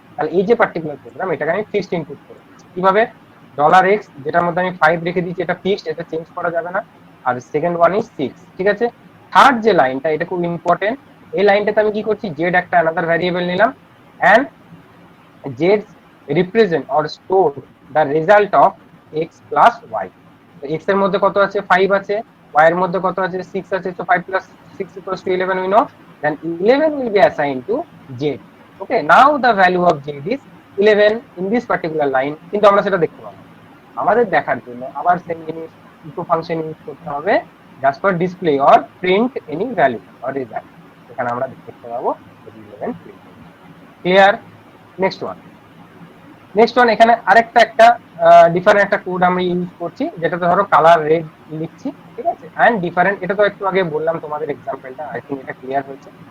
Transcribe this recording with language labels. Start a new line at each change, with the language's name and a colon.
Bangla: তাহলে এই যে পার্টিকুলার প্রোগ্রাম, এটাকে আমি ফিক্সড ইনপুট করে দিচ্ছি। কিভাবে, $x যেটার মধ্যে আমি 5 রেখে দিচ্ছি, এটা ফিক্সড, এটা চেঞ্জ করা যাবে না। আর সেকেন্ড ওয়ান ইজ 6, ঠিক আছে। থার্ড যে লাইনটা, এটা খুব ইম্পর্টেন্ট, এই লাইনটাতে আমি কি করছি, জেড একটা আলাদা ভ্যারিয়েবল নিলাম, and Z represent or store the result of x plus Y. x এর মধ্যে কত আছে, 5 আছে, y এর মধ্যে কত আছে, 6 আছে,
English: so 5 plus 6 equals to 11, we know, then 11 will be assigned to z. Okay, now the value of z is 11 in this particular line,
Bangla: কিন্তু আমরা সেটা দেখতে পাবো। আমাদের দেখার জন্য আবার সেম জিনিস, ইকো ফাংশন ইউজ করতে হবে, just for display or print any value or result, এখানে আমরা দেখতে পাবো 11 প্রিন্ট। ক্লিয়ার? নেক্সট ওয়ান এখানে আরেকটা একটা ডিফারেন্ট একটা কোড আমি ইউজ করছি, যেটাতে ধরো কালার রেড লিখছি, ঠিক আছে, এন্ড ডিফারেন্ট, এটা তো একটু আগে বললাম তোমাদের এক্সাম্পলটা, আই থিঙ্ক এটা ক্লিয়ার হয়েছে।